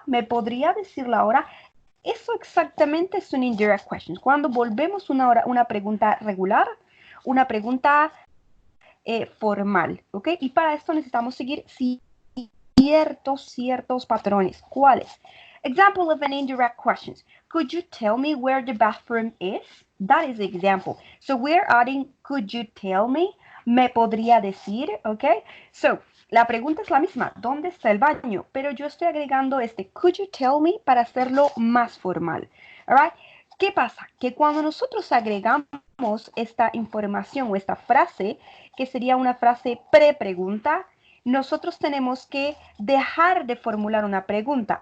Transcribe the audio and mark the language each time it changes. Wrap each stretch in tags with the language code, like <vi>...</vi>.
<es>¿Me podría decir la hora? Eso exactamente es un</es> <en>indirect question.</en> <es>Cuando volvemos una pregunta regular, una pregunta formal, ¿ok? Y para esto necesitamos seguir ciertos patrones. ¿Cuáles?</es> <en>Example of an indirect question. Could you tell me where the bathroom is? That is the example. So we're adding, could you tell me?</en> <es>Me podría decir, ¿ok? So, la pregunta es la misma, ¿dónde está el baño? Pero yo estoy agregando este</es> <en>could you tell me</en> <es>para hacerlo más formal.</es> <en>Alright?</en> <es>¿Qué pasa? Que cuando nosotros agregamos esta información o esta frase, que sería una frase pre-pregunta, nosotros tenemos que dejar de formular una pregunta.</es>